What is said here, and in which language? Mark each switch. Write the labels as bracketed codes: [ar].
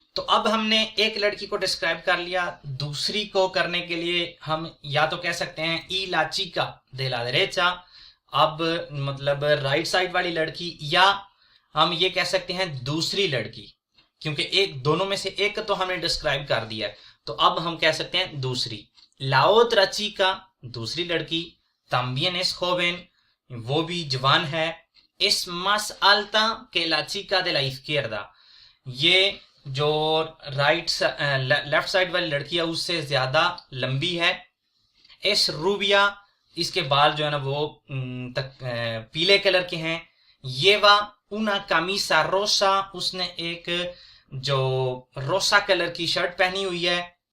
[hi] तो अब हमने एक लड़की को डिस्क्राइब कर लिया। दूसरी को करने के लिए हम या तो कह सकते हैं [es] y la chica de la derecha, [hi] अब मतलब राइट साइड वाली लड़की, या हम ये कह सकते हैं दूसरी लड़की, क्योंकि एक दोनों में से एक तो हमने डिस्क्राइब कर दिया है, तो अब हम कह सकते हैं दूसरी। [es] la otra chica, [hi] दूसरी लड़की, [es] también es joven, [hi] वो भी जवान है। [es] es más alta que la chica de la izquierda, [hi] ये जो लेफ्ट साइड वाली लड़की है उससे ज्यादा लंबी है। [es] एस रूबिया, [hi] इसके बाल जो है ना वो पीले कलर के हैं। [es] येवा una camisa rosa, [hi] उसने एक जो रोसा कलर की शर्ट पहनी हुई है।